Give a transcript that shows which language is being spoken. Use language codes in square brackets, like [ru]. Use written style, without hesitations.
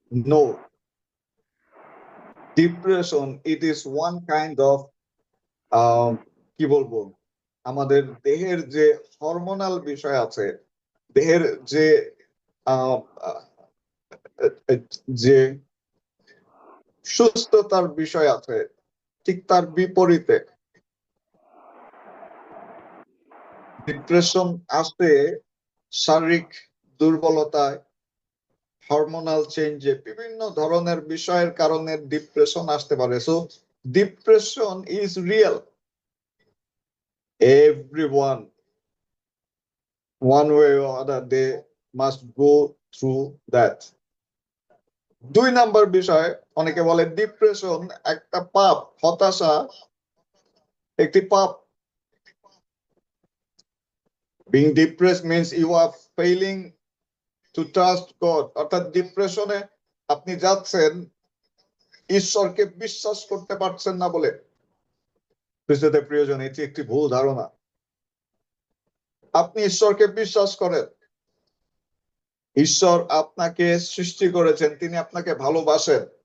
[en] no, depression it is one kind of, [bn] কি বলবো, আমাদের দেহের যে হরমোনাল বিষয় আছে, দেহের যে আহ, আহ, যে সুস্থতার বিষয় আছে, ঠিক তার বিপরীতে ডিপ্রেশন আসে শারীরিক দুর্বলতায়, হরমোনাল চেঞ্জে, বিভিন্ন ধরনের বিষয়ের কারণে ডিপ্রেশন আসতে পারে। [en] So depression is real. Everyone, one way or other, they must go through that. [bn] 2 number বিষয়, অনেকে বলে ডিপ্রেশন একটা পাপ, হতাশা একটি পাপ। [en] Being depressed means you are failing to trust God. [bn] অর্থাৎ ডিপ্রেশনে আপনি যাচ্ছেন ঈশ্বরকে বিশ্বাস করতে পারছেন না বলে। খ্রিস্টতে প্রিয়জন, এটি একটি ভুল ধারণা। আপনি ঈশ্বরকে বিশ্বাস করেন, ঈশ্বর আপনাকে সৃষ্টি করেছেন, তিনি আপনাকে ভালোবাসেন।